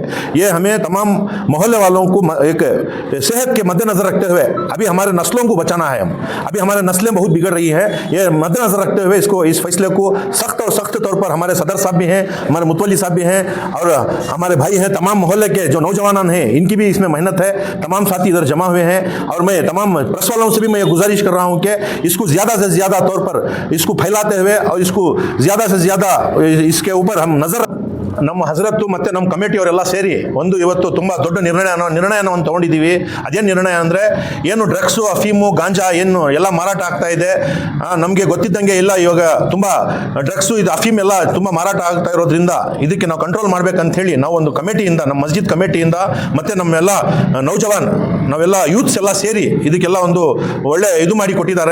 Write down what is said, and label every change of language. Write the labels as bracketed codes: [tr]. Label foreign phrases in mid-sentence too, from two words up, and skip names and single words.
[ur] یہ ہمیں تمام محلے والوں کو ایک صحت کے مدنظر رکھتے ہوئے، ابھی ہمارے نسلوں کو بچانا ہے، ابھی ہمارے نسلیں بہت بگڑ رہی ہے، یہ مدنظر رکھتے ہوئے اس فیصلے کو سخت طور پر ہمارے صدر صاحب بھی ہیں، ہمارے متولی صاحب بھی ہیں اور ہمارے بھائی ہیں، تمام محلے کے جو نوجوان ہیں ان کی بھی اس میں محنت ہے. تمام ساتھی ادھر جمع ہوئے ہیں اور میں تمام پریس والوں سے بھی میں یہ گزارش کر رہا ہوں کہ اس کو زیادہ سے زیادہ طور پر اس کو پھیلاتے ہوئے اور اس کو زیادہ سے زیادہ اس کے اوپر ہم نظر, [kn] ನಮ್ಮ ಹಜರತ್ತು ಮತ್ತು ನಮ್ಮ ಕಮಿಟಿಯವರೆಲ್ಲ ಸೇರಿ ಒಂದು ಇವತ್ತು ತುಂಬ ದೊಡ್ಡ ನಿರ್ಣಯವನ್ನು ತೊಗೊಂಡಿದ್ದೀವಿ. ಅದೇನು ನಿರ್ಣಯ ಅಂದರೆ, ಏನು ಡ್ರಗ್ಸು, ಅಫೀಮು, ಗಾಂಜಾ ಏನು ಎಲ್ಲ ಮಾರಾಟ ಆಗ್ತಾ ಇದೆ, ನಮಗೆ ಗೊತ್ತಿದ್ದಂಗೆ ಇಲ್ಲ, ಇವಾಗ ತುಂಬ ಡ್ರಗ್ಸು, ಇದು ಅಫೀಮ್ ಎಲ್ಲ ತುಂಬ ಮಾರಾಟ ಆಗ್ತಾ ಇರೋದ್ರಿಂದ ಇದಕ್ಕೆ ನಾವು ಕಂಟ್ರೋಲ್ ಮಾಡಬೇಕಂತ ಹೇಳಿ ನಾವು ಒಂದು ಕಮಿಟಿಯಿಂದ, ನಮ್ಮ ಮಸ್ಜಿದ್ ಕಮಿಟಿಯಿಂದ ಮತ್ತು ನಮ್ಮೆಲ್ಲ ನಾವೆಲ್ಲ ಯೂತ್ಸ್ ಎಲ್ಲ ಸೇರಿ ಇದಕ್ಕೆಲ್ಲ ಒಂದು ಒಳ್ಳೆ ಇದು ಮಾಡಿ ಕೊಟ್ಟಿದ್ದಾರೆ.